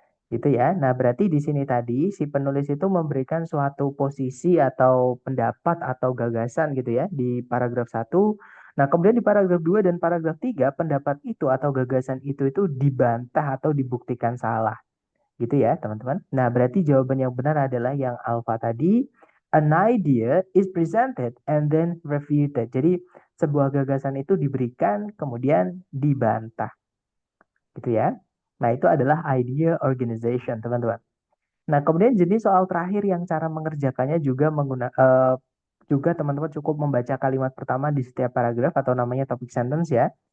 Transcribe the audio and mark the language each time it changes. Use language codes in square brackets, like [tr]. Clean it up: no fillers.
[id] Gitu ya. Nah, berarti di sini tadi si penulis itu memberikan suatu posisi atau pendapat atau gagasan gitu ya di paragraf satu. Nah, kemudian di paragraf 2 dan paragraf 3 pendapat itu atau gagasan itu dibantah atau dibuktikan salah. Gitu ya, teman-teman. Nah, berarti jawaban yang benar adalah yang alfa tadi. [en] An idea is presented and then refuted. [id] Jadi, sebuah gagasan itu diberikan kemudian dibantah. Gitu ya. Nah, itu adalah idea organization, teman-teman. Nah, kemudian jenis soal terakhir yang cara mengerjakannya juga juga teman-teman cukup membaca kalimat pertama di setiap paragraf atau namanya topic sentence ya.